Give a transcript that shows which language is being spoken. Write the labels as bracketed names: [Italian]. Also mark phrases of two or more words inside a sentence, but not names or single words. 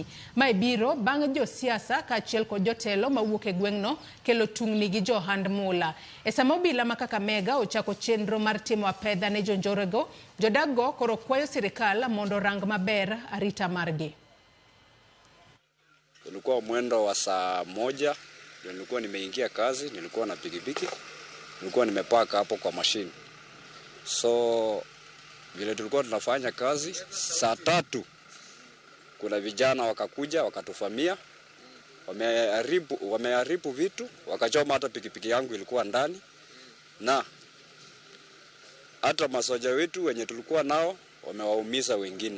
[Luo (Kenya and Tanzania)] Mae biro bang' josiasa kaachiel kod jotelo mawuok e gweng'no kelo tungni gi johand mula. E sama obila ma Kakamega ochako chenro mar timo apedha ne jonjorego, jodakgo koro kwayo sirikal mondo rang maber arita margi. [Swahili] Ulikuwa mwendo wa saa 1, nilikuwa nimeingia kazi, nilikuwa na pikipiki. Nilikuwa nimepaka hapo kwa mashine. So vile tulikuwa tunafanya kazi saa 3 kuna vijana wakakuja wakatufamia, wameharibu vitu, wakachoma hata pikipiki yangu ilikuwa ndani, na hata masoja wetu wenye tulikuwa nao wamewaumiza wengine.